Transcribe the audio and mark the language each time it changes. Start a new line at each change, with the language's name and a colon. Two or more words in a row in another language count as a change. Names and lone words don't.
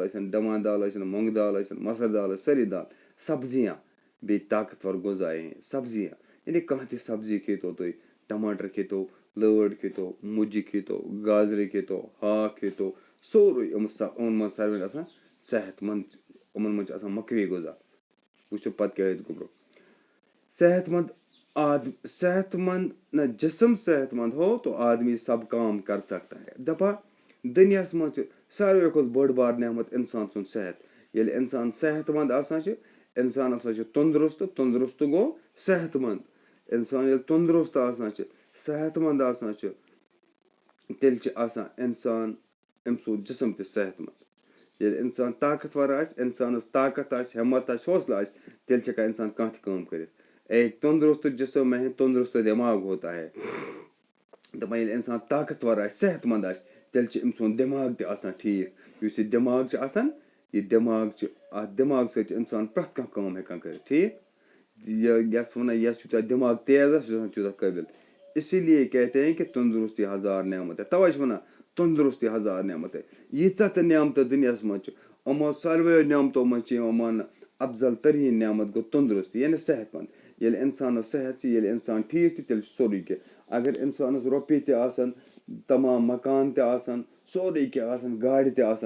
Kashmiri: ٲسِن دَمہ دال ٲسِن مۄنٛگہٕ دال ٲسِن مَسٕر دال ٲسِن سٲری دال سبزیاں بیٚیہِ طاقتور غذا سبزیاں یعنی کانٛہہ تہِ سبزی کھیٚتو تُہۍ ٹماٹر کھیٚتو لٲر کھیٚتو مُجہِ کھیٚتو گازرِ کھیٚتو ہاکھ کھیٚتو سورُے یِمن منٛز ساروی آسان صحت مند یِمن منٛز چھِ آسان مۄکوی غذا وٕچھو پتہٕ کیاہ ٲسۍ گوٚبرو صحت مند نہ
Urdu: جسم صحت مند ہو تو آدمی سب کام کر سکتا ہے
Kashmiri: دپان دُنیاہس منٛز چھِ ساروی کھۄتہٕ بٔڑ بار نعمت اِنسان سُنٛد صحت ییٚلہِ اِنسان صحت مند آسان چھِ اِنسان ہسا چھُ تندرست گوٚو صحت مند اِنسان ییٚلہِ تندرست آسان چھِ صحت مند آسان چھِ تیٚلہِ چھِ آسان اِنسان أمۍ سُنٛد جسم تہِ صحت مند ییٚلہِ اِنسان طاقتور آسہِ اِنسانس طاقت آسہِ ہٮ۪مت آسہِ حوصلہٕ آسہِ تیٚلہِ چھِ ہٮ۪کان اِنسان کانٛہہ تہِ کٲم کٔرِتھ
Urdu: ایک تندرست جسم میں تندرست دٮ۪ماغ ہوتا ہے
Kashmiri: دَپان ییٚلہِ اِنسان طاقتور آسہِ صحت مند آسہِ تیٚلہِ چھُ أمۍ سُنٛد دٮ۪ماغ تہِ آسان ٹھیٖک یُس یہِ دٮ۪ماغ چھُ آسان یہِ دٮ۪ماغ چھُ اَتھ دٮ۪ماغ سۭتۍ چھُ اِنسان پرٛٮ۪تھ کانٛہہ کٲم ہٮ۪کان کٔرِتھ ٹھیٖک یَس وَنان یَس یوٗتاہ دٮ۪ماغ تیز آسہِ سُہ چھُ آسان تیوٗتاہ قٲبِل
Urdu: اسی لیے کہتے ہیں کہ تندرستی ہزار نعمت ہے
Kashmiri: تَوے چھِ وَنان
Urdu: تندرستی ہزار نعمت ہے
Kashmiri: ییٖژاہ تہِ نعمتہٕ دُنیاہس منٛز چھِ یِمو ساروٕیو نعمتو منٛز چھِ یِوان ماننہٕ افضل تریٖن نعمت گوٚو تندرستی یعنی صحت مند ییٚلہِ اِنسانس صحت چھِ ییٚلہِ اِنسان ٹھیٖک چھِ تیٚلہِ چھُ سورُے کینٛہہ اگر اِنسانس رۄپیہِ تہِ آسن تمام مکان تہِ آسن سورُے کینٛہہ آسن گاڑِ تہِ آسن